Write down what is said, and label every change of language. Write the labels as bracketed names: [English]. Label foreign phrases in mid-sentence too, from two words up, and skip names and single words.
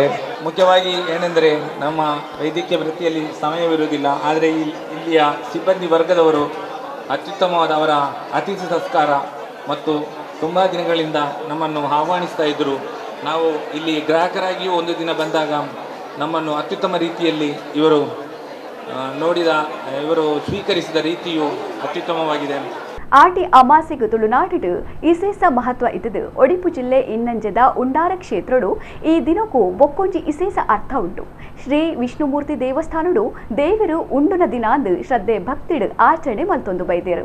[Kannada] ಮುಖ್ಯವಾಗಿ ಏನೆಂದರೆ ನಮ್ಮ ವೈದ್ಯಕೀಯ ವೃತ್ತಿಯಲ್ಲಿ ಸಮಯವಿರುವುದಿಲ್ಲ, ಆದರೆ ಇಲ್ಲಿಯ ಸಿಬ್ಬಂದಿ ವರ್ಗದವರು ಅತ್ಯುತ್ತಮವಾದ ಅವರ ಅತಿಥಿ ಸತ್ಕಾರ ಮತ್ತು ತುಂಬ ದಿನಗಳಿಂದ ನಮ್ಮನ್ನು ಆಹ್ವಾನಿಸ್ತಾ ಇದ್ದರು. ನಾವು ಇಲ್ಲಿ ಗ್ರಾಹಕರಾಗಿಯೂ ಒಂದು ದಿನ ಬಂದಾಗ ನಮ್ಮನ್ನು ಅತ್ಯುತ್ತಮ ರೀತಿಯಲ್ಲಿ ಇವರು ಸ್ವೀಕರಿಸಿದ ರೀತಿಯು ಅತ್ಯುತ್ತಮವಾಗಿದೆ. [Tulu] ಆಟಿ ಅಮಾಸೆಗೆ ತುಳುನಾಡಿಡು ಇಸೇಸ ಮಹತ್ವ ಇದ್ದದು. ಒಡಿಪು ಜಿಲ್ಲೆ ಇನ್ನಂಜದ ಉಂಡಾರ ಕ್ಷೇತ್ರಡು ಈ ದಿನಕ್ಕೂ ಬೊಕ್ಕೊಂಜಿ ಇಸೇಸ ಅರ್ಥ ಉಂಟು. ಶ್ರೀ ವಿಷ್ಣುಮೂರ್ತಿ ದೇವಸ್ಥಾನಡು ದೇವರು ಉಂಡುನ ದಿನಾಂದು ಶ್ರದ್ಧೆ ಭಕ್ತಿಡು ಆಚರಣೆ ಮಲ್ತೊಂದು ಬೈದೇರು.